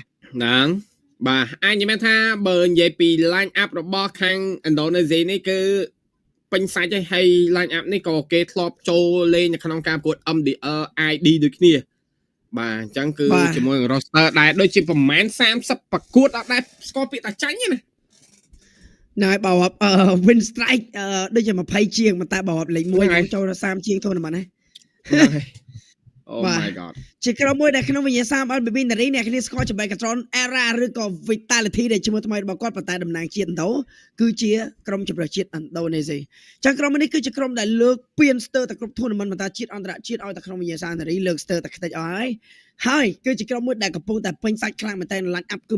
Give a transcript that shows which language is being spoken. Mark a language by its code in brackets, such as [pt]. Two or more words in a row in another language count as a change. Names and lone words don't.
[km] ហ្នឹងបាទអាចនិយាយថាបើនិយាយពី [en] line up [km] របស់ខាង Indonesia នេះគឺពេញសាច់ហើយ [en] line up [km] នេះក៏គេធ្លាប់ចូលលេងនៅក្នុងការប្រកួត MDR ID ដូចគ្នាបាទអញ្ចឹងគឺជាមួយនឹង roster ដែរដូចជាប្រហែល30ប្រកួតអត់ដែរស្គាល់ពាក្យតាចាញ់ណា ណែបើ [en] win strike [km] ដូចជា20ជាងតែបើលេខ1ចូលដល់30ជាង tournament ណា [en] Oh my god [km] ជាក្រុមមួយដែលក្នុងវិញ្ញាសាម LBB នារីអ្នកគ្នាស្គាល់ជាមួយ Catron Era ឬក៏ Vitality ដែលឈ្មោះថ្មីរបស់គាត់ប៉ុន្តែតំណាងជាតិឥណ្ឌូគឺជាក្រុមជម្រើសជាតិឥណ្ឌូនេស៊ីចឹងក្រុមនេះគឺជាក្រុមដែលលើក ពៀនស្ទើរតែគ្រប់ tournament បន្តជាតិអន្តរជាតិឲ្យតែក្នុងវិញ្ញាសានារីលើកស្ទើរតែខ្ទេចអស់ហើយគឺជាក្រុមមួយដែលកំពុងតែពេញសាច់ខ្លាំងមែនតើ [en] line up [km] គឺ